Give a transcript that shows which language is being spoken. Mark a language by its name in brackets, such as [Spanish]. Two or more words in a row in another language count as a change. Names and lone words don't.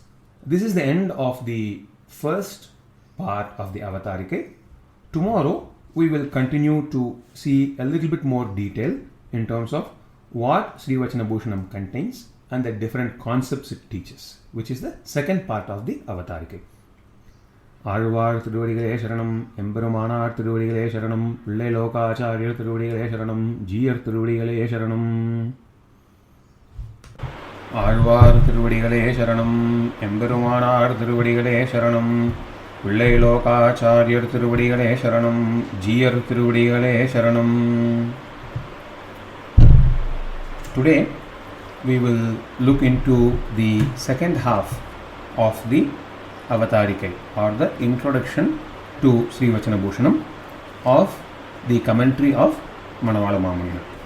[English] This is the end of the first part of the Avatarike. Tomorrow, we will continue to see a little bit more detail in terms of what Sri Vachana Bhushanam contains and the different concepts it teaches, which is the second part of the Avatarike. [Tamil] ஆழ்வார் திருவடிகளை சரணம், எம்பெருமானார் திருவடிகளை சரணம், பிள்ளை லோகாசார்ய திருவடிகளை சரணம், ஜீயர் திருவடிகளை சரணம். ஆழ்வார் திருவடிகளை சரணம், எம்பெருமானார் திருவடிகளை சரணம், பிள்ளை லோகாசார்ய திருவடிகளை சரணம், ஜீயர் திருவடிகளை சரணம். [English] Today, we will look into the second half of the Avatarike, or the introduction to Sri Vachana Bhushanam of the commentary of Manavala Mamayana.